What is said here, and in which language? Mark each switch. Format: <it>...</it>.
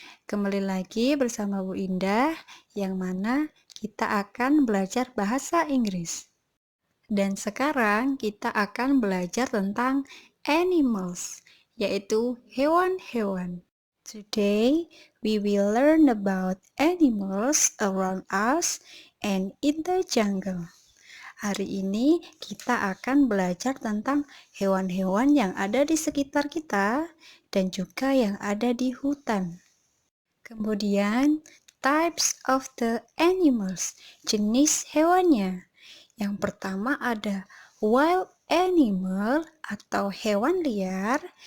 <id>Kembali lagi bersama Bu Indah yang mana kita akan belajar bahasa Inggris. Dan sekarang kita akan belajar tentang animals, yaitu hewan-hewan.</id> <en>Today, we will learn about animals around us and in the jungle.</en> <id>Hari ini kita akan belajar tentang hewan-hewan yang ada di sekitar kita dan juga yang ada di hutan. Kemudian,</id> <en>types of the animals,</en> <id>jenis hewannya. Yang pertama ada wild animal atau hewan liar.</id>